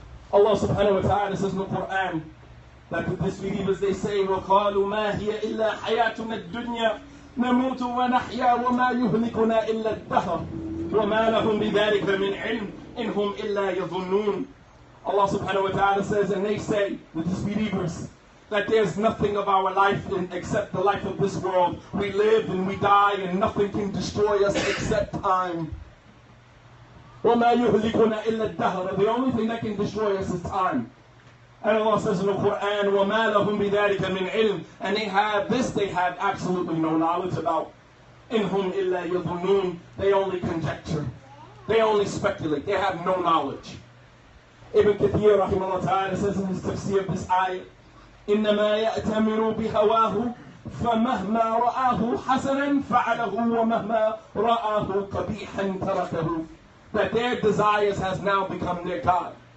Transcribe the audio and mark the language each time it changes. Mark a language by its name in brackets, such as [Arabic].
[English] Allah subhanahu wa ta'ala says in the Quran that the disbelievers, they say, [Arabic] وَقَالُوا مَا هِيَ إِلَّا حَيَاتُنَا الدُّنْيَا نَمُوتُ وَنَحْيَا وَمَا يُهْلِكُنَا إِلَّا الدَّهْرُ وَمَا لَهُمْ بِذَلِكَ مِنْ عِلْمٍ إِنْ هُمْ إِلَّا يَظُنُّونَ. [English] Allah subhanahu wa ta'ala says, and they say, the disbelievers, that there's nothing of our life except the life of this world. We live and we die and nothing can destroy us except time. [Arabic] وَمَا يُهْلِكُنَا إِلَّا الدَّهْرَ, [English] the only thing that can destroy us is time. And Allah says in the Quran, [Arabic] وَمَا لَهُمْ بِذَلِكَ مِنْ عِلْمٍ, [English] and they have absolutely no knowledge about. [Arabic] إِنْ هُمْ إِلَّا يَظُنُّونَ, [English] they only conjecture. They only speculate. They have no knowledge. Ibn Kathir rahimahullah ta'ala says in his tafsir of this ayah, [Arabic] إِنَّمَا يَأْتَمِرُوا بِهَوَاهُ فَمَهْمَا رَآهُ حَسَنًا فَعَلَهُ وَمَهْمَا رَآهُ قَبِيحًا تَرَكَهُ, [English] that their desires has now become their God.